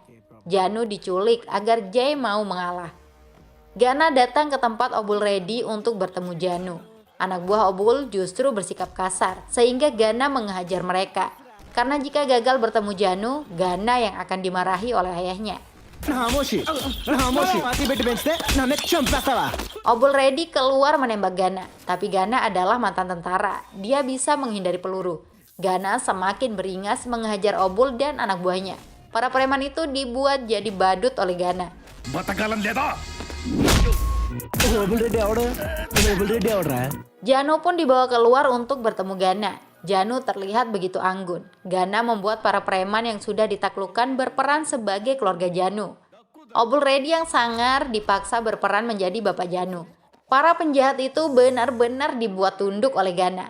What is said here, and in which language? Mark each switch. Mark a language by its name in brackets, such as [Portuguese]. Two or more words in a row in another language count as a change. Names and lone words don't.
[Indonesian] Janu diculik agar Jai mau mengalah. Gana datang ke tempat Obul Redi untuk bertemu Janu. Anak buah Obul justru bersikap kasar sehingga Gana menghajar mereka. Karena jika gagal bertemu Janu, Gana yang akan dimarahi oleh ayahnya. [Telugu] నామోషి మాతి పెట్టి పెంచితే నన్ను చంపేస్తావా [Indonesian] Obul Redi keluar menembak Gana, tapi Gana adalah mantan tentara. Dia bisa menghindari peluru. Gana semakin beringas menghajar Obul dan anak buahnya. Para preman itu dibuat jadi badut oleh Gana. [Telugu] బతకాలం లేదా ఓబుల్ రెడ్డి ఎవడరా [Indonesian] Janu pun dibawa keluar untuk bertemu Gana. Janu terlihat begitu anggun. Gana membuat para preman yang sudah ditaklukkan berperan sebagai keluarga Janu. Obul Redi yang sangar dipaksa berperan menjadi bapak Janu. Para penjahat itu benar-benar dibuat tunduk oleh Gana.